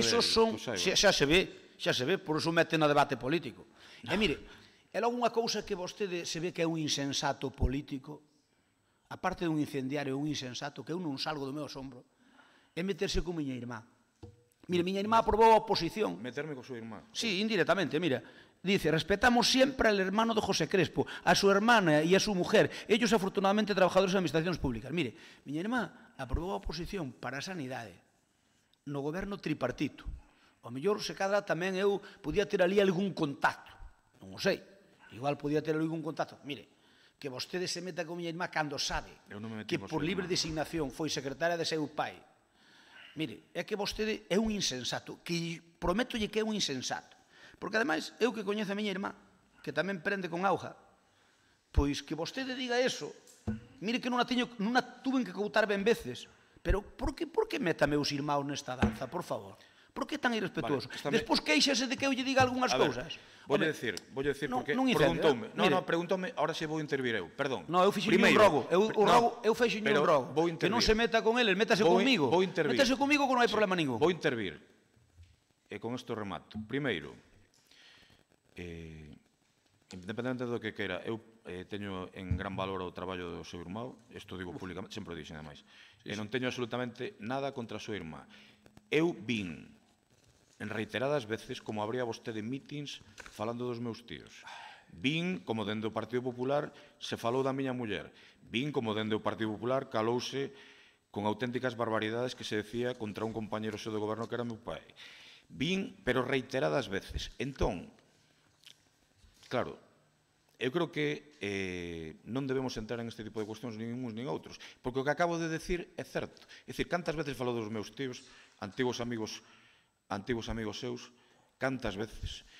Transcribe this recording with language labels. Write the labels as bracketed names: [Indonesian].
[Spanish] Esos son... [Galician] Xa se ve, por iso mete no debate político. E mire, é logo unha cousa que vostede se ve que é un insensato político, aparte de un incendiario, un insensato, que eu non salgo do meu asombro, é meterse con miña irmá. Mire, miña irmá aprobou a oposición. Meterme con súa irmá? Sí, indirectamente, mira. [Spanish] Dice, respetamos siempre al hermano de José Crespo, a su hermana y a su mujer, ellos afortunadamente trabajadores de administraciones públicas. [Galician] Mire, miña irmá aprobou a oposición para a sanidade no goberno tripartito. O mellor, se cadra, tamén eu podía ter ali algún contacto. Non o sei. Igual podía ter algún contacto. Mire, que vostede se meta con miña irmá cando sabe que por libre designación foi secretaria de seu pai. Mire, é que vostede é un insensato, que prométolle que é un insensato. Porque, ademais, eu que coñezo a miña irmá, que tamén prende con auga, pois que vostede diga eso, mire que non a tuven que coutar ben veces, pero por que meta meus irmãos nesta danza, por favor? Por que tan irrespetuoso? Despois queixase de que eu lle diga algunhas cousas. Volle decir porque preguntoume, ahora se vou intervir eu, perdón. Non, eu fixo un rogo, eu fixo un rogo, que non se meta con eles, métase comigo. Métase comigo que non hai problema ningún. Vou intervir, e con isto remato. Primeiro, independente do que queira, eu teño en gran valor o traballo do seu irmão, isto digo públicamente, sempre o dixen ademais, e non teño absolutamente nada contra a súa irmá. Eu vin en reiteradas veces como abría vostede mítins falando dos meus tíos. Vin como dende o Partido Popular se falou da miña muller. Vin como dende o Partido Popular calouse con auténticas barbaridades que se decía contra un compañero seu de goberno que era meu pai. Vin, pero reiteradas veces. Entón, claro, eu creo que non debemos entrar en este tipo de cuestións nin uns nin outros, porque o que acabo de decir é certo. É dicir, cantas veces falou dos meus tíos, antigos amigos seus, cantas veces.